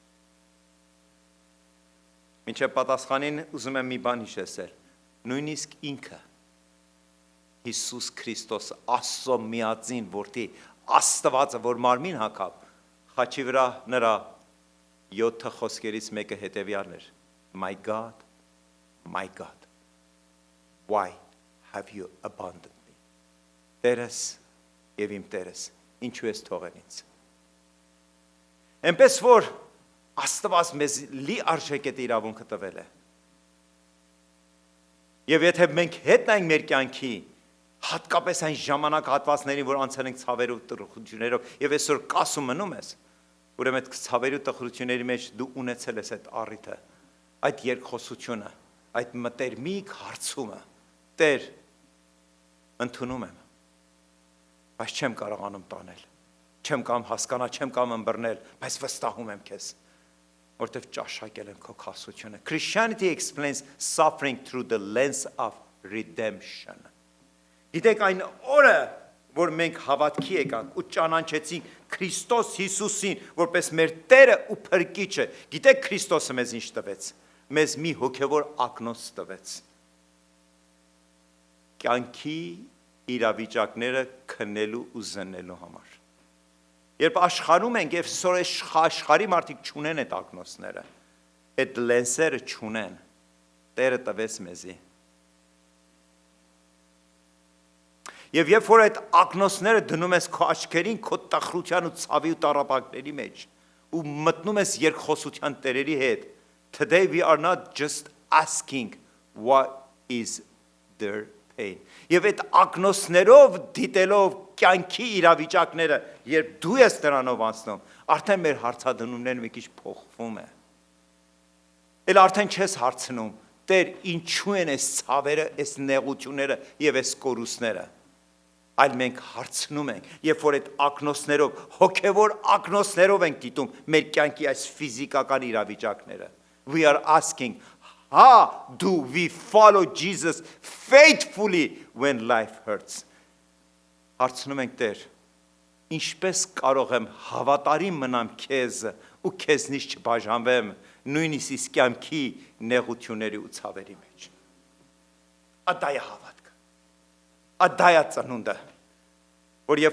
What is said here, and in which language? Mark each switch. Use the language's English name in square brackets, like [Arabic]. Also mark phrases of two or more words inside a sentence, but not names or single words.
[Armenian] Մինչև պատասխանին ուզում եմ մի բան հիշեցնել։ Նույնիսկ ինքը Հիսուս Քրիստոսը, Աստծո միածին որդի, Աստվածը, որ մարմին հագավ, խաչի վրա նրա 7 խոսքերից մեկը հետևյալն էր. [English] My God, why have you abandoned me? [Armenian] Տերս եւ իմ Տերս, ինչու ես թողել ինձ։ Այնպես որ Աստված մեզ լի արժեք այդ իրավունքը տվել է։ Եվ եթե մենք հետնայինք մեր կյանքի, հատկապես այն ժամանակահատվածներին, որ անցել ենք ցավերով ու տխրություններով, եւ այսօր կասում մնում ես, ուրեմն այդ ցավերի ու տխրությունների մեջ դու ունեցել ես այդ առիթը, այդ երկխոսությունը, այդ մտերմիկ հարցումը, Տեր, ընդունում եմ, բայց չեմ կարողանում տանել, չեմ կամ հասկանալ, չեմ կամ ըմբռնել, բայց վստահում եմ քեզ, որտեվ ճաշակել եմ քո քասությունը։ [English] Christianity explains suffering through the lens of redemption։ [Armenian] Գիտեք այն օրը, որ մենք հավատքի եկանք ու ճանաչեցինք Քրիստոս Հիսուսին, որպես մեր Տերը ու Փրկիչը, գիտեք Քրիստոսը մեզ ինչ տվեց։ Մեզ մի հոգևոր ակնոց տվեց։ Կյանքի իրավիճակները քննելու ու զննելու համար։ Երբ աշխարհում ենք եւ սոր աշխարհի մարդիկ չունեն այդ ակնոցները, այդ լենսերը չունեն, Տերը տվեց մեզի։ Եվ երբ որ այդ ակնոցները դնում ես քո աչքերին, քո տխրության ու ցավի ու տառապանքների մեջ, ու մտնում ես երկխոսության տերերի հետ, [English] today we are not just asking what is their pain. [Armenian] Եվ այդ ակնոցներով դիտելով կյանքի իրավիճակները, երբ դու ես դրանով անցնում, արդեն մեր հարցադրումներն մի քիչ փոխվում է։ Էլ արդեն չես հարցնում, Տեր, ինչու են այս ցավերը, այս նեղությունները եւ այս կորուստները։ Այլ մենք հարցնում ենք, երբ որ այդ ակնոցներով, հոգևոր ակնոցներով ենք դիտում մեր կյանքի այս ֆիզիկական իրավիճակները։ [English] We are asking, how do we follow Jesus faithfully when life hurts? [Armenian] Հարցնում ենք, Տեր, ինչպես կարող եմ հավատարիմ մնամ քեզ ու քեզնից չբաժանվեմ նույնիսկ իսկ կյանքի նեղությունների ու ցավերի մեջ։ Ադայ է հավատքը։ Ադայ է ծնունդը, որ երբ